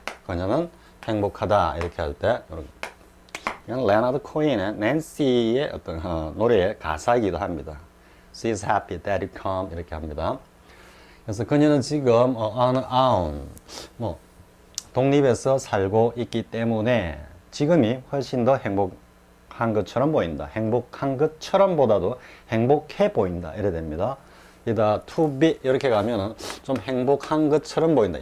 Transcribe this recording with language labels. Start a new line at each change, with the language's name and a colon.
Korean: 그녀는 행복하다 이렇게 할 때 그냥 레나드 코인의 낸시의 어떤 노래의 가사이기도 합니다.
English: She is happy that you come
Korean: 이렇게 합니다. 그래서 그녀는 지금
English: on her own
Korean: 뭐 독립해서 살고 있기 때문에 지금이 훨씬 더 행복한 것처럼 보인다. 행복한 것처럼 보다도 행복해 보인다. 이래 됩니다. 여기다 to be 이렇게 가면은 좀 행복한 것처럼 보인다.